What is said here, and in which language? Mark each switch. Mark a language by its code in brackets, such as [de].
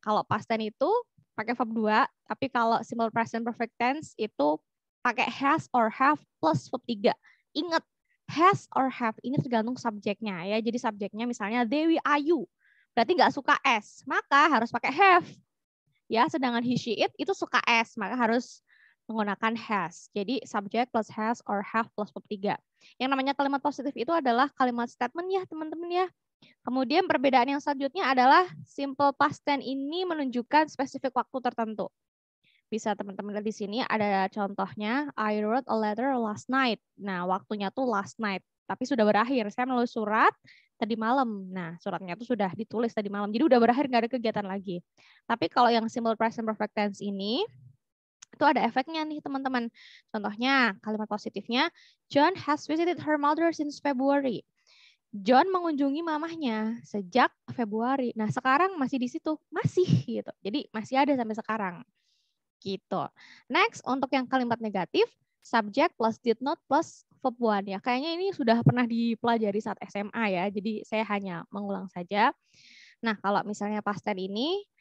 [id] Kalau past tense itu pakai verb 2, tapi kalau simple present perfect tense itu pakai has or have plus verb 3. Ingat, has or have ini tergantung subjeknya ya. Jadi subjeknya misalnya Dewi Ayu, berarti nggak suka S, maka harus pakai have. Ya, sedangkan he, she, it itu suka S, maka harus menggunakan has. Jadi subject plus has or have plus verb 3. Yang namanya kalimat positif itu adalah kalimat statement ya teman-teman ya. Kemudian perbedaan yang selanjutnya adalah simple past tense ini menunjukkan spesifik waktu tertentu. Bisa teman-teman lihat di sini ada contohnya, [en] I wrote a letter last night. [id] Nah, waktunya tuh [en] last night, [id] tapi sudah berakhir. Saya menulis surat tadi malam. Nah, suratnya tuh sudah ditulis tadi malam. Jadi udah berakhir, nggak ada kegiatan lagi. Tapi kalau yang simple present perfect tense ini, itu ada efeknya nih teman-teman. Contohnya, kalimat positifnya, [en] John has visited her mother since February. [id] John mengunjungi mamahnya sejak Februari. Nah, sekarang masih di situ, masih gitu. Jadi masih ada sampai sekarang. Gitu. Next, untuk yang kalimat negatif, subject plus did not plus verb 1 ya. Kayaknya ini sudah pernah dipelajari saat SMA ya. Jadi saya hanya mengulang saja. Nah, kalau misalnya past tense ini